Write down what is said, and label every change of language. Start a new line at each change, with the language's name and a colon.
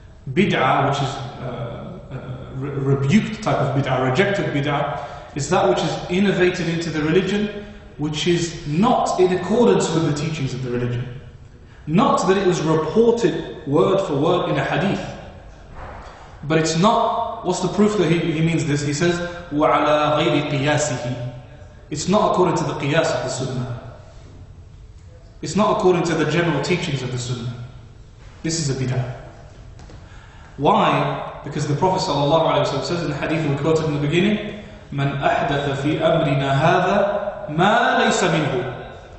English: Bid'ah, which is rebuked type of bid'ah, rejected bid'ah, is that which is innovated into the religion, which is not in accordance with the teachings of the religion. Not that it was reported word for word in a hadith, but it's not. What's the proof that he means this? He says,
Arabic: وَعَلَى غَيْرِ قِيَاسِهِ.
English: It's not according to the qiyas of the sunnah. It's not according to the general teachings of the sunnah. This is a bid'ah. Why? Because the Prophet ﷺ says in the hadith we quoted in the beginning,
Arabic: مَنْ أَحْدَثَ فِي أَمْرِنَا هَذَا مَا لَيْسَ مِنْهُ.